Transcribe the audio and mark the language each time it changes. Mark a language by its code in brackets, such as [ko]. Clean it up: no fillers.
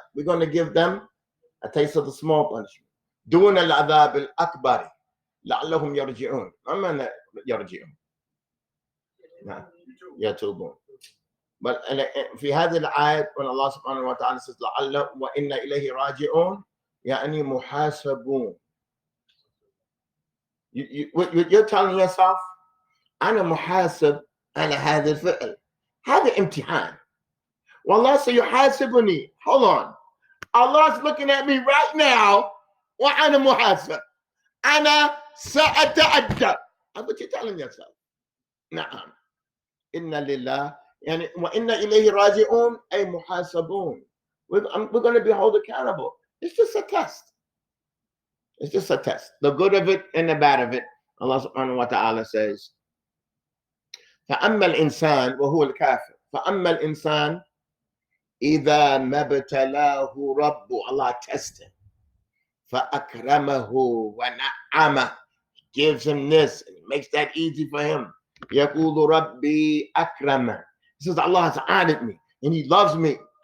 [en] We're going to give them a taste of the small punishment. [ar] دون العذاب الأكبر لعلهم يرجعون. ما يرجعون؟ نعم. يتوبون. But في هذه الآية [en] when Allah subhanahu wa ta'ala says [ar] لعل وإن إليه راجعون يعني محاسبون. [en] You're telling yourself [ar] أنا محاسب على هذا الفعل. هذا امتحان. والله سيحاسبني. [en] Hold on. Allah's looking at me right now [ar] وأنا محاسب. أنا سأتأدب. [en] That's what you're telling yourself. [ar] نعم. إن لله يعني وإن إليه راجعون أي محاسبون. [en] We're going to be held accountable. It's just a test. It's just a test. The good of it and the bad of it. Allah subhanahu wa ta'ala says [ar] فأما الإنسان وهو الكافر فأما الإنسان إذا ما ابتلاه ربه. [en] Allah tests him. [ar] فأكرمه ونعمه. [en] Gives him this and makes that easy for him. [ar] يقول ربي أكرمه. [en] He says Allah has honored me and he loves me.